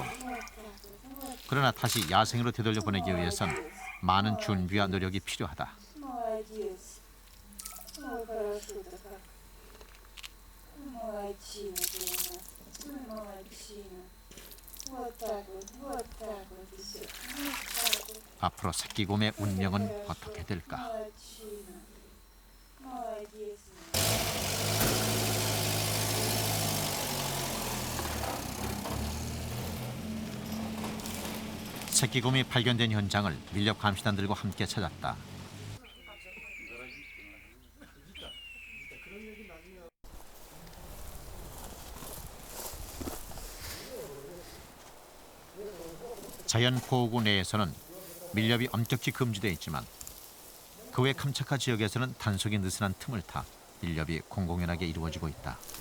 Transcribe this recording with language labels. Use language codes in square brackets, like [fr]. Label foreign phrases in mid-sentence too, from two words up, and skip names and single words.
[ko] 그러나 다시 야생으로 되돌려 보내기 위해선 많은 준비와 노력이 필요하다. [ru] Молодец. Ой, хорошо такая. Молодчина ты у нас. Ой, молодчина. Вот так вот и все. Вот так вот. [ko] 앞으로 새끼곰의 운명은 어떻게 될까? [ru] Молодчина. Молодец. [ko] 새끼곰이 발견된 현장을 밀렵 감시단들과 함께 찾았다. 자연보호구 내에서는 밀렵이 엄격히 금지되어 있지만 그 외 캄차카 지역에서는 단속이 느슨한 틈을 타 밀렵이 공공연하게 이루어지고 있다.